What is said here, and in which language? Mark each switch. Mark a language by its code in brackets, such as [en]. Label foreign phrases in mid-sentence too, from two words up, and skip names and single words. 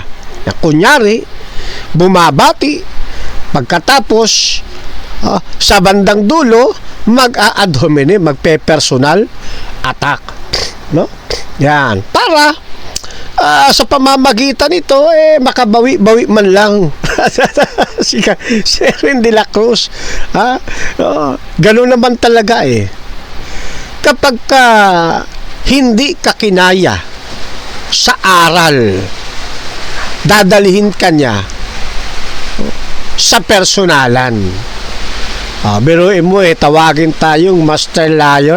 [tl] Kunyari, bumabati, pagkatapos sa bandang dulo mag-a- [la] ad hominem, [tl] magpe- [en] personal attack, [tl] no? Yan, para sa pamamagitan nito makabawi-bawi man lang si Sherin de la Cruz. Ganun naman talaga kapag hindi ka kinaya sa aral, dadalihin ka niya sa personalan. Biruin mo tawagin tayong [en] master liar.